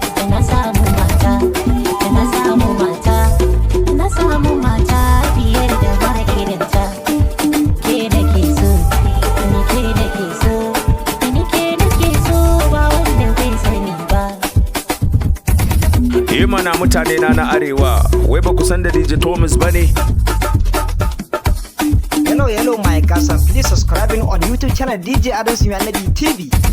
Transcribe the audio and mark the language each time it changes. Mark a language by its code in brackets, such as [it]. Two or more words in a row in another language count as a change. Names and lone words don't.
[ha] Na samu mata, na samu mata, na samu mata fiye da ba irin ta. Ke nake so, ni ke nake so, ni ke nake so, ba wanda zai sani ba. Eh mana mutane na na arewa, wai ba ku san da D J Thomas ba ne? [en] Hello, hello, my cousin. Please subscribing on YouTube channel D J Adams Mianabi T V.